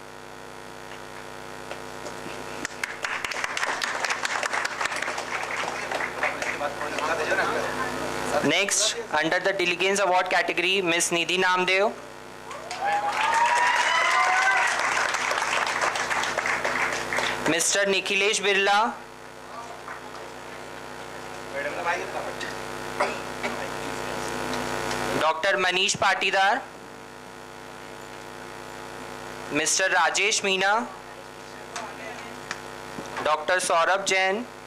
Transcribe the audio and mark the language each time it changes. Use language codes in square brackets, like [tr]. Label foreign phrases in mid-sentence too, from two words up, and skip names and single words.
[en] Next, under the Diligence Award category, Ms. Nidhi Namdev. Mr. Nikhilesh Birla. Dr. Manish Patidar. Mr. Rajesh Meena. Dr. Saurabh Jain.